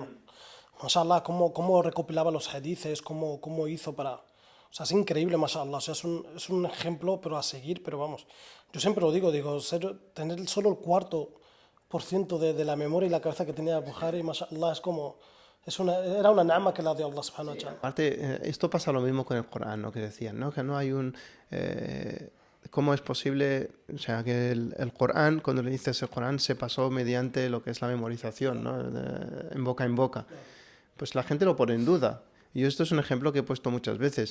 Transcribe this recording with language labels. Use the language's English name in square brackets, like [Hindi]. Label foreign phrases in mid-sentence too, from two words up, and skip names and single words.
[Spanish] Mashallah, cómo recopilaba los hadiths, cómo hizo para... O sea, es increíble, mashallah. O sea, es un ejemplo, pero a seguir, pero vamos. Yo siempre lo digo, tener solo el 4% de la memoria y la cabeza que tenía Bukhari, mashallah, es como... Era una nama que la dio Allah [Arabic] سبحانه وتعالى. [Spanish] Aparte, esto pasa lo mismo con el Corán, ¿no? Que decían, ¿no? Que no hay un... ¿Cómo es posible? O sea, que el Corán, cuando le dices el Corán, se pasó mediante lo que es la memorización, ¿no? En boca en boca. Pues la gente lo pone en duda. Y esto es un ejemplo que he puesto muchas veces.